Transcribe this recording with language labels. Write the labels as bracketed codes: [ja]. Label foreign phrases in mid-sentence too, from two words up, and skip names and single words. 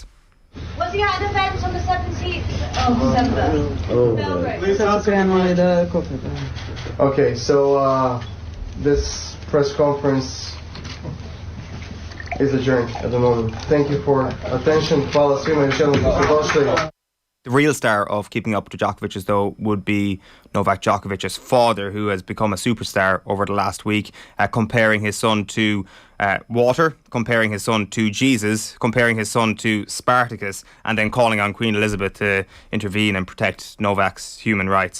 [en] Was he at an event on the 17th of December? Okay, so this press conference is adjourned at the moment. Thank you for attention. [sr] Hvala svima još jednom što ste došli. [en] The real star of Keeping Up with Djokovic, though, would be Novak Djokovic's father, who has become a superstar over the last week, comparing his son to water, comparing his son to Jesus, comparing his son to Spartacus, and then calling on Queen Elizabeth to intervene and protect Novak's human rights.